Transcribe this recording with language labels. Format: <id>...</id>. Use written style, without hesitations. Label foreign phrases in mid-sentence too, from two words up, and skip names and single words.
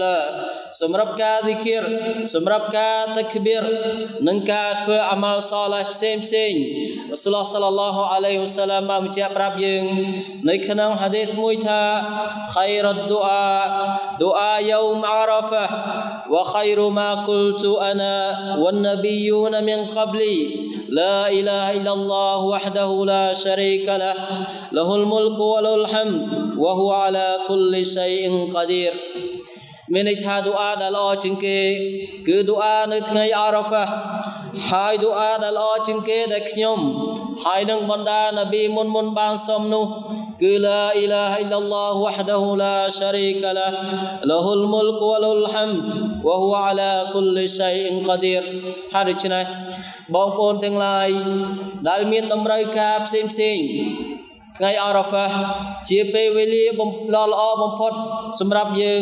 <km>ឡាសម្រាប់ការហ្ស៊ីគីរសម្រាប់ការតាក្បៀរនិងការធ្វើអាម៉ាល់សាឡេះផ្សេងរ៉ាស៊ូលស</km> <ar>لله عليه وسلم</ar> <km>បានបញ្ជាក់ប្រាប់យើងនៅក្នុងហាឌីសមួយថា</km> <ar>خير الدعاء يوم عرفة وخير ما قلت أنا والنبيون من قبلي لا إله إلا الله وحده لا شريك له له الملك وله الحمد وهو على كل شيء قدير</ar> <km>មានន័យថាឌូអាដែលល្អជាង គេគឺឌូអានៅថ្ងៃអារ៉ាហ្វាហើយឌូអាដែលល្អជាងគេដែលខ្ញុំហើយនឹងបណ្ដានប៊ីមុនបានសុំនោះគឺ</km> <ar>لا إله إلا الله وحده لا شريك له له الملك وله الحمد وهو على كل شيء قدير</ar> <km>ហើយដូច្នេះបងប្អូនទាំងឡាយដែលមានតម្រូវការផ្សេងថ្ងៃអារ៉ាហ្វាជាពេលវេលាល្អបំផុតសម្រាប់យើង</km>